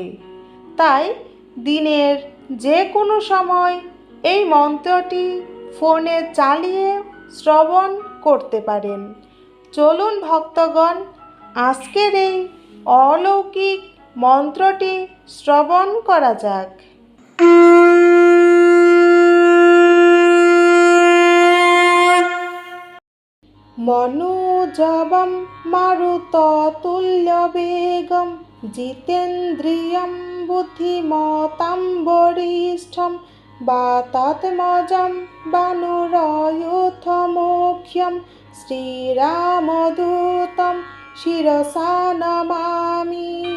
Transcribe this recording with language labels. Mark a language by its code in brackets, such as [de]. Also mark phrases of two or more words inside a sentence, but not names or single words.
[bn] তাই দিনের যে কোনো সময় এই মন্ত্রটি ফোনে চালিয়ে শ্রবণ করতে পারেন। চলুন ভক্তগণ, আজকের এই অলৌকিক মন্ত্রটি শ্রবণ করা যাক। [sa] मनोजवं मारुततुल्यवेगं जितेन्द्रियं बुद्धिमतां वरिष्ठम् वातात्मजं वानरयूथमुख्यं श्रीरामदूतं शिरसा नमामि।